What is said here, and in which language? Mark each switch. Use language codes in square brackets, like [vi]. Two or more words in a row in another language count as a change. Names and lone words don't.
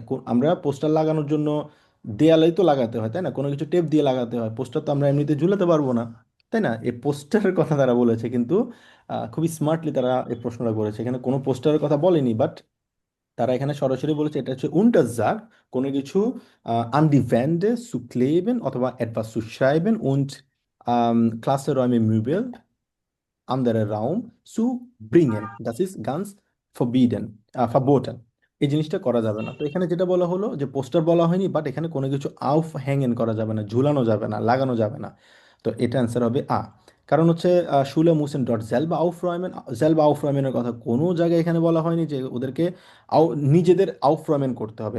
[bn] আমরা পোস্টার লাগানোর জন্য দেয়ালেই তো লাগাতে হয়, তাই না? কোনো কিছু টেপ দিয়ে লাগাতে হয়, পোস্টার তো আমরা এমনিতে ঝুলাতে পারবো না, তাই না? এই পোস্টারের কথা তারা বলেছে, কিন্তু খুবই স্মার্টলি তারা এই প্রশ্নটা করেছে। এখানে কোনো পোস্টারের কথা বলেনি, বাট তারা এখানে সরাসরি বলেছে এটা হচ্ছে untersagt, কোনো কিছু [de] an die Wände zu kleben [bn] অথবা [de] etwas zu schreiben und Klassenräume Möbel anderen Raum zu bringen. Das ist ganz verboten. [bn] এই জিনিসটা করা যাবে না। তো এখানে যেটা বলা হলো যে পোস্টার বলা হয়নি, বাট এখানে কোনো কিছু [de] aufhängen [bn] করা যাবে না, ঝুলানো যাবে না, লাগানো যাবে না। তো এটা অ্যান্সার হবে আ। কারণ হচ্ছে [de] Schule müssen dort selber aufräumen, selber aufräumen [bn] কথা কোনো জায়গায় এখানে বলা হয়নি যে ওদেরকে নিজেদের আউফরয়মেন করতে হবে।